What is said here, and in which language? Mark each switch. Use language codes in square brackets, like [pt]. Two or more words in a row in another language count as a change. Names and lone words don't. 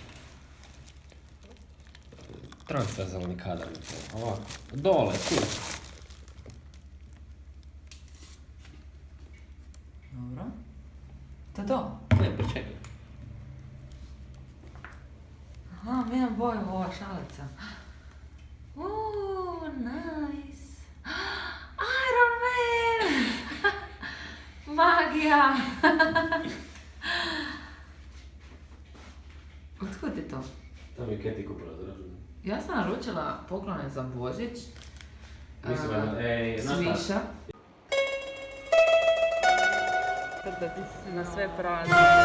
[hr] Transverzalni kadar. Ovako. Dole, tu. Dobro. To je to? Ne, počekaj. Aha, mijenjam boju ova šalica. [en] Nice. Iron Man! [hr] Magija! Otkud je to? To mi je Keti kupila za rođendan. Ja sam naručila poklone za Božić. Mislim, Sviša. Na sve prazne.